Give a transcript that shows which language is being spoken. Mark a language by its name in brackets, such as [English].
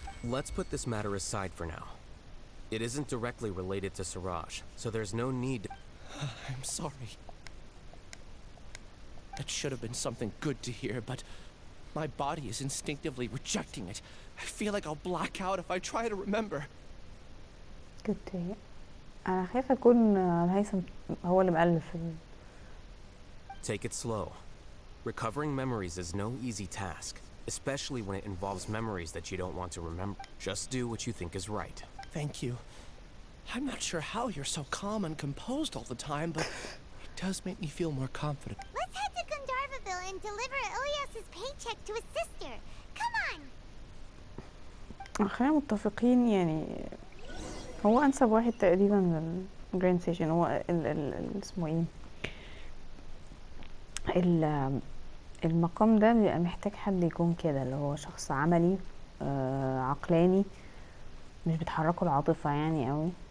[English] Let's put this matter aside for now. It isn't directly related to Siraj, so there's no need to... I'm sorry. That should have been something good to hear, but my body is instinctively rejecting it. I feel like I'll black out if I try to remember. Good to hear. [Arabic] أنا خايفة أكون الهيثم هو اللي مألف. [English] Take it slow. Recovering memories is no easy task, especially when it involves memories that you don't want to remember. Just do what you think is right. Thank you. I'm not sure how you're so calm and composed all the time, but it does make me feel more confident. Let's head to Gandharvaville and deliver Ilyas's paycheck to his sister. Come on! [Arabic] خلينا متفقين يعني هو أنسب واحد تقريبا للجراند سيشن هو اسمه ايه المقام ده بيبقى محتاج حد يكون كده اللي هو شخص عملي عقلاني مش بتحركه العاطفة يعني قوي